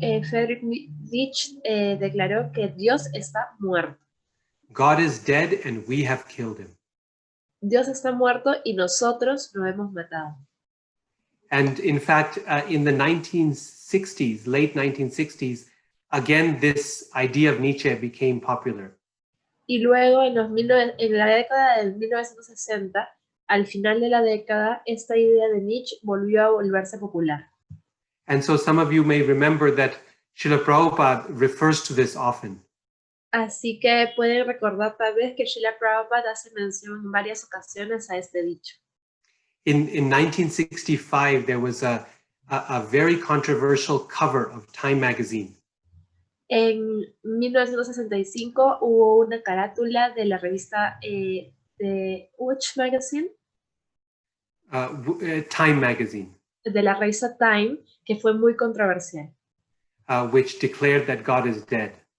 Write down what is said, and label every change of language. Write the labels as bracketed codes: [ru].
[es] Friedrich Nietzsche declaró que Dios está muerto. [en] God is dead and we have killed him. [es] Dios está muerto y nosotros lo hemos matado. [en] And in fact, in the 1960s, late 1960s, again, this idea of Nietzsche became popular. [es] Y luego en la década del 1960, al final de la década, esta idea de Nietzsche volvió a volverse popular. [en] And so some of you may remember that Srila Prabhupada refers to this often. [es] Así que pueden recordar tal vez que Srila Prabhupada hace mención en varias ocasiones a este dicho. [en] In 1965, there was a very controversial cover of Time magazine. [es] En 1965 hubo una carátula de la revista de [en] which magazine? Time magazine. [es] De la revista Time, que fue muy controversial. [en] Which declared that God is dead.